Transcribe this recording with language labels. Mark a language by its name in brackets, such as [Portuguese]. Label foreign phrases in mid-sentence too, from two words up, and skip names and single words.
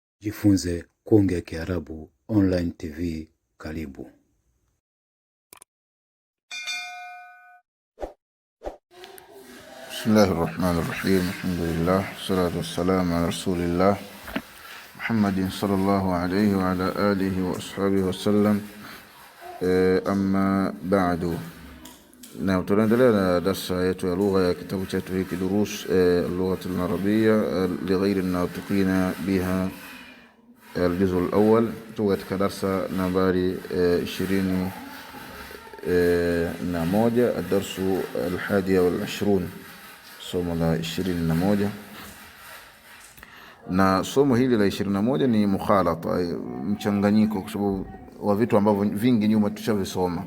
[Swahili] Jifunze kuongea Kiarabu [English] online TV. [Swahili] Karibu. [Arabic] بسم الله الرحمن الرحيم. الحمد لله والصلاة والسلام على رسول الله محمد صلى الله عليه وعلى آله وأصحابه وسلم. أما بعد. [Swahili] Na tunaendelea na darasa yetu ya lugha ya kitabu chetu hiki durus al-lugha al-arabiyya li ghayri an-natiqina biha [Arabic] الجزء الأول. [Swahili] katika darasa nambari 21 الدرس 21 somo la 21. na somo hili la 21 ni mukhalata, mchanganyiko, kwa sababu wa vitu ambavyo vingi nyuma tushavisoma.